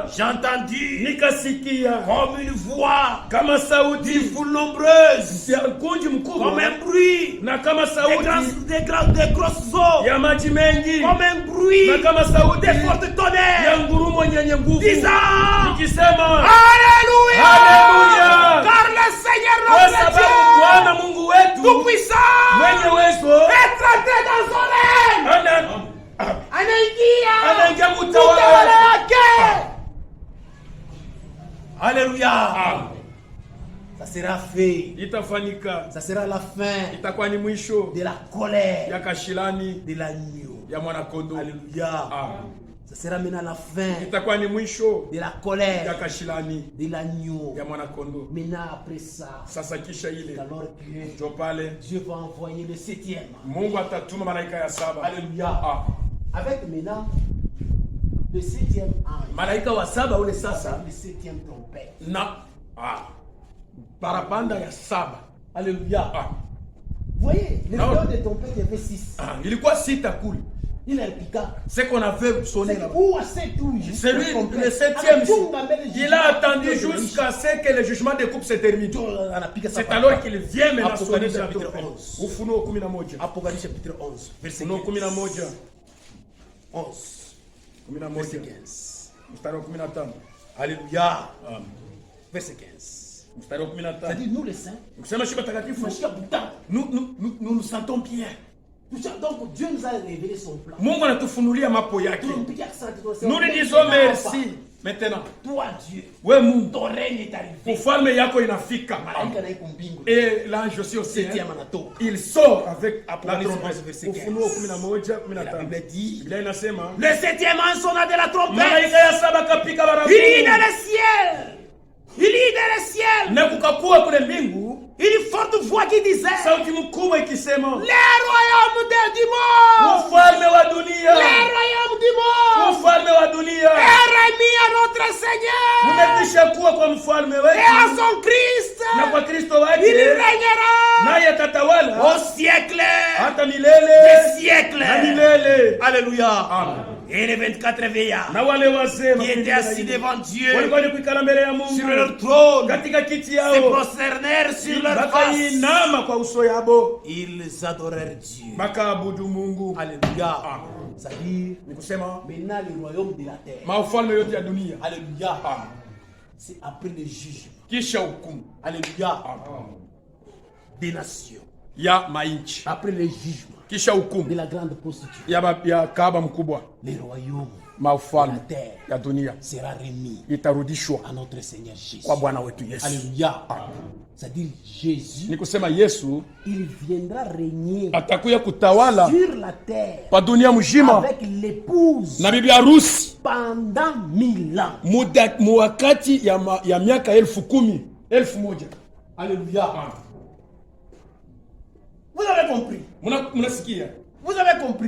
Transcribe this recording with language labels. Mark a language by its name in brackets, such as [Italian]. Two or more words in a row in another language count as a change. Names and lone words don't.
[French] J'ai entendu comme une voix d'une foule nombreuse, comme un bruit des grosses eaux, comme un bruit des fortes tonnerres, disant Alléluia, car le Seigneur notre Dieu tout-puissant est entré dans son règne. [Swahili] Anaingia utawala wake. [French] Alléluia. Ça sera fait. [Swahili] Itafanyika. [French] Ça sera la fin. [Swahili] Itakuwa ni mwisho [French] de la colère [Swahili] ya kashilani [French] de l'agneau. [Swahili] ya mwana kondoo. [French] Alléluia. Ça sera maintenant la fin [Swahili] itakuwa ni mwisho [French] de la colère [Swahili] ya kashilani [French] de l'agneau. [Swahili] ya mwana kondoo. [French] Maintenant après ça, [Swahili] sasa kisha ile [French] alors que [Swahili] ndio pale [French] Dieu va envoyer le 7e. [Swahili] Mungu atatuma malaika ya 7. [French] Alléluia. Avec maintenant le 7e ange. [Swahili] Malaika wa 7 ule sasa [French] le 7e trompette. [Swahili] Na parapanda ya 7. [French] Alléluia. Vous voyez, les temps de trompette il y avait 6. [Swahili] Ilikuwa 6 kule. [French] Il a piqué. Ce qu'on avait sonné là. C'est lui, le 7e jour. Il a attendu jusqu'à ce que le jugement de coupe se termine. C'est alors qu'il vient maintenant sonner sur la chapitre 11. [Swahili] Ufunuo 11. [French] Apocalypse chapitre 11. Verset 11. 11. Verset 15. [Swahili] Mstari wa 15. [French] Alléluia. Verset 15. [Swahili] Mstari wa 15. [French] C'est-à-dire nous les saints. Nous nous sentons bien. Donc Dieu nous a révélé son plan. [Swahili] Mungu anatufunulia mapo yake. [French] Nous lui disons merci. Maintenant, toi Dieu, [Swahili] wewe Mungu, [French] ton règne est arrivé. [Swahili] Ufalme yako inafika. [French] Et l'ange aussi il sort avec la trompette. [Swahili] Ufunuo 11:15. [French] La Bible dit, [Swahili] Biblia inasema, [French] le 7e ange sonna de la trompette. [Swahili] Malaika ya 7 akapiga baragumu. [French] Il est dans le ciel. Il est dans le ciel. [Swahili] Na kukakuwa kule mbingu [French] une forte voix qui disait, [Swahili] sauti mkubwa ikisema, [French] les royaumes du monde, [Swahili] ufalme wa dunia, [French] les royaumes du monde, [Swahili] ufalme wa dunia [French] est remis à notre Seigneur, [Swahili] umekwisha kuwa kwa mfalme wetu [French] et à son Christ, [Swahili] na kwa Kristo wake, [French] il régnera [Swahili] naye atatawala [French] au siècle, [Swahili] hata milele [French] des siècles. [Swahili] na milele. [French] Alléluia. Amen. Et les 24 veillards [Swahili] na wale wazee [French] qui étaient assis devant Dieu [Swahili] walikuwa kuikala mbele ya Mungu [French] sur leur trône, [Swahili] katika kiti [French] se [Swahili] yao, [French] prosternèrent sur leur face. [Swahili] Wakainama kwa uso yabo, [French] ils adorèrent Dieu. [Swahili] Makaabudu Mungu. [French] Alléluia. C'est-à-dire, [Swahili] ni kusema [French] maintenant le royaume de la terre, [Swahili] maufalme yote ya dunia, [French] alléluia, c'est après le jugement, [Swahili] kisha hukumu, [French] alléluia, des nations, [Swahili] ya mainchi, [French] après le jugement, [Swahili] kisha hukumu [French] de la grande prostitution, [Swahili] ya kaaba mkubwa, [French] le royaume [Swahili] maufalme ya dunia [French] sera remis [Swahili] itarudishwa [French] à notre Seigneur Jésus, [Swahili] kwa Bwana wetu Yesu. [French] Alléluia. C'est-à-dire Jésus, [Swahili] ni kusema Yesu [French] il viendra régner [Swahili] atakuya kutawala [French] sur la terre [Swahili] pa dunia mzima [French] avec l'épouse [Swahili] na bibi harusi [French] pendant 1000 ans, [Swahili] muwakati ya miaka 10,000, 1000. [French] Alléluia. Vous avez compris? [Swahili] Munasikia? [French] Vous avez compris?